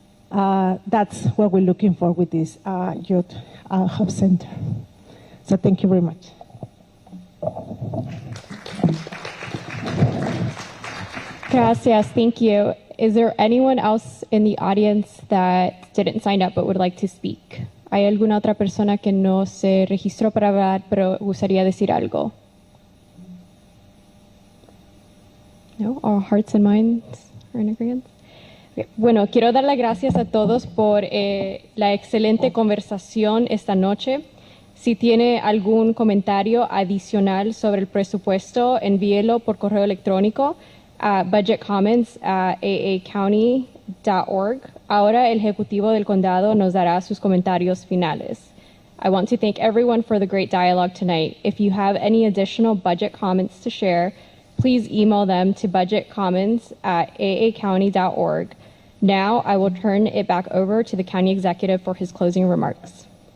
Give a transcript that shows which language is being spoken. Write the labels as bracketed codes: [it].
[en] That's what we're looking for with this youth hub center. So thank you very much. Gracias, thank you. Is there anyone else in the audience that didn't sign up but would like to speak? [es] ¿Hay alguna otra persona que no se registró para hablar pero gustaría decir algo? [en] No, all hearts and minds are in agreement. Okay. [es] Bueno, quiero dar las gracias a todos por la excelente conversación esta noche. Si tiene algún comentario adicional sobre el presupuesto, envíelo por correo electrónico a budgetcomments@aacounty.org. Ahora el ejecutivo del condado nos dará sus comentarios finales. [en] I want to thank everyone for the great dialogue tonight. If you have any additional budget comments to share, please email them to budgetcomments@aacounty.org. Now I will turn it back over to the county executive for his closing remarks.